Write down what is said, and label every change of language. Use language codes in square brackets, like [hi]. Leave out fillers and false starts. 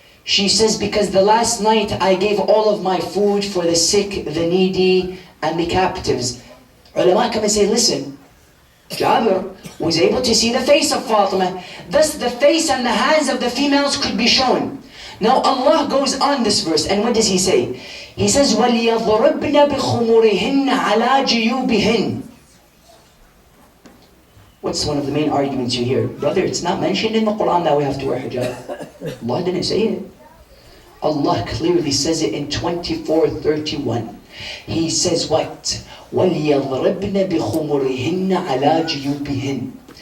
[en] She says, because the last night I gave all of my food for the sick, the needy, and the captives. Ulama come and say, listen, Jabir was able to see the face of Fatima. Thus the face and the hands of the females could be shown. Now Allah goes on this verse, and what does He say? He says, [ar] وَلْيَضْرِبْنَ بِخُمُرِهِنَّ عَلَى جُيُوبِهِنَّ. [en] What's one of the main arguments you hear? Brother, it's not mentioned in the Quran that we have to wear hijab. Allah didn't say it. Allah clearly says it in 24:31. He says what? [ar] وَلْيَضْرِبْنَ بِخُمُرِهِنَّ عَلَى جُيُوبِهِنَّ.